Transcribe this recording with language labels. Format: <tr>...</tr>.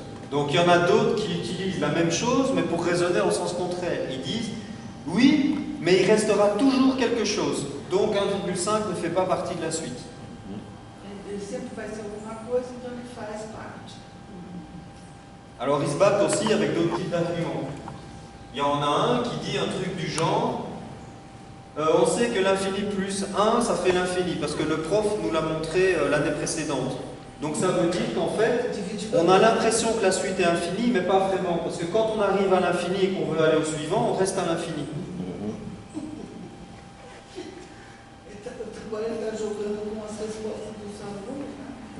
<fr>Donc il y en a d'autres qui utilisent la même chose, mais pour raisonner en sens contraire. Ils disent, oui, mais il restera toujours quelque chose. Donc 1,5 ne fait pas partie de la suite.</fr> <pt>Ele sempre vai ser alguma coisa, então ele faz parte.</pt> <fr>Alors ils se battent aussi avec d'autres types d'arguments. Il y en a un qui dit un truc du genre, on sait que l'infini plus 1, ça fait l'infini, parce que le prof nous l'a montré l'année précédente. Donc ça veut dire qu'en fait, on a l'impression que la suite est infinie, mais pas vraiment, parce que quand on arrive à l'infini et qu'on veut aller au suivant, on reste à l'infini.</fr> <pt>Agora ele está jogando com as respostas dos alunos, né?</pt>